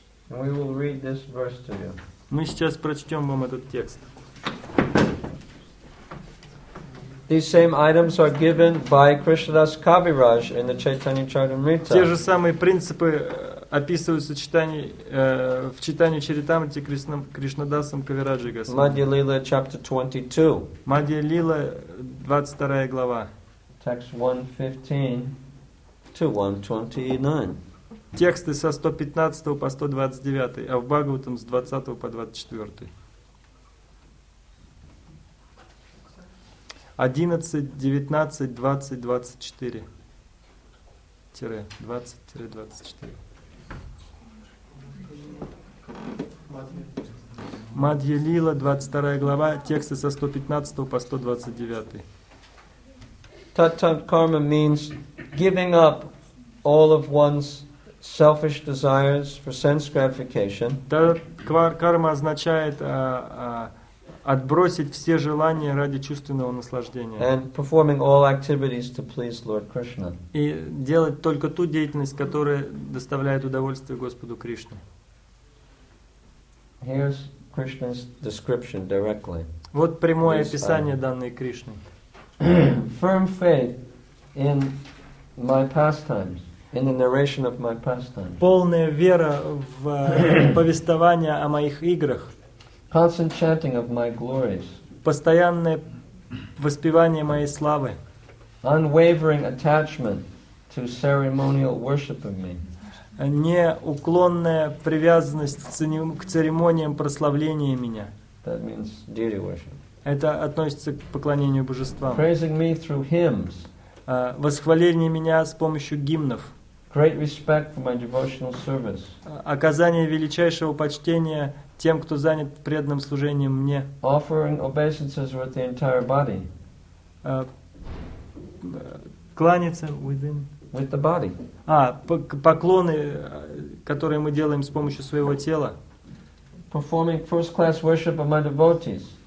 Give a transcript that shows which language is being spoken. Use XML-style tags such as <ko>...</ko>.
<en>And we will read this verse to you.</en> <ru>Мы сейчас прочтем вам этот текст.</ru> <en>These same items are given by Krishnadas Kaviraj in the Chaitanya Charitamrita.</en> <ru>Те же самые принципы описываются в читании Чаритамрити Кришнадасом Кавираджи Госвами.</ru> <en>Madhya Lila chapter 22.</en> <ru>Мадья Лила, 22 глава.</ru> <en>Text 115 to 129.</en> <ru>Тексты со 115 по 129, а в Бхагаватам с 20 по 24.</ru> <en>11, 19, 20, 24. 20-24.</en> <ru>Мадья Лила, 22 глава, тексты со 115 по 129.</ru> <en>Tat karma means giving up all of one's selfish desires for sense gratification.</en> <ru>Карма означает отбросить все желания ради чувственного наслаждения.</ru> <en>And performing all activities to please Lord Krishna.</en> <ru>И делать только ту деятельность, которая доставляет удовольствие Господу Кришне.</ru> <en>Here's Krishna's description directly.</en> <ru>Вот прямое описание, данное Кришной.</ru> <en>Firm faith in my pastimes, in the narration of my pastimes.</en> <ru>Полная вера в повествование о моих играх.</ru> <en>Constant chanting of my glories.</en> <ru>Постоянное воспевание моей славы.</ru> <en>Unwavering attachment to ceremonial worship of me.</en> <ru>Неуклонная привязанность к церемониям прославления меня.</ru> <en>That means deity worship.</en> <ru>Это относится к поклонению божествам.</ru> <en>Praising me through hymns.</en> <ru>Восхваление меня с помощью гимнов.</ru> <en>Great respect for my devotional service.</en> <ru>Оказание величайшего почтения тем, кто занят преданным служением мне.</ru> <en>Offering obeisances with the entire body.</en> <ru>Кланяться</ru> <en>with the body.</en> <ru>Поклоны, которые мы делаем с помощью своего тела.</ru> <en>Performing first-class worship of my devotees.</en>